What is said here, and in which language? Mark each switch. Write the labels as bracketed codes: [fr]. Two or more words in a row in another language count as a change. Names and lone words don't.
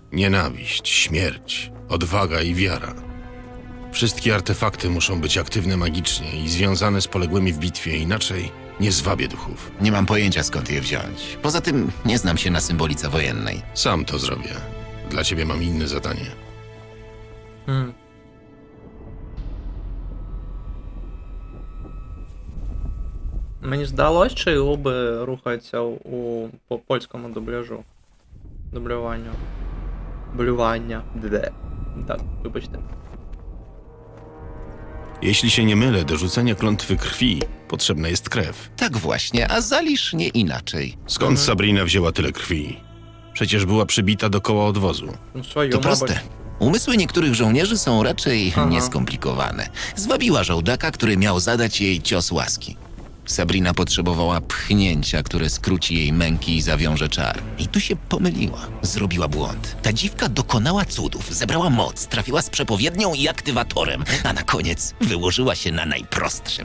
[pl] Nienawiść, śmierć, odwaga i wiara. Wszystkie artefakty muszą być aktywne magicznie i związane z poległymi w bitwie, inaczej nie zwabię duchów. Nie mam pojęcia, skąd je wziąć. Poza tym nie znam się na symbolice wojennej. Sam to zrobię. Dla ciebie mam inne zadanie. [uk] Мені здалось, чи губи рухаються по польському дубляжу. Дублюванню. Блювання. Де. Так, вибачте. [pl] Jeśli się nie mylę, do rzucenia klątwy krwi potrzebna jest krew. Tak właśnie, a Zalisz nie inaczej. Skąd Sabrina wzięła tyle krwi? Przecież była przybita do koła odwozu. [uk] Ну, свою, [pl] To [uk] мабуть. [pl] proste. Umysły niektórych żołnierzy są raczej Aha. nieskomplikowane. Zwabiła żołdaka, który miał zadać jej cios łaski. Sabrina potrzebowała pchnięcia, które skróci jej męki i zawiąże czar. I tu się pomyliła. Zrobiła błąd. Ta dziwka dokonała cudów, zebrała moc, trafiła z przepowiednią i aktywatorem, a na koniec wyłożyła się na najprostszym.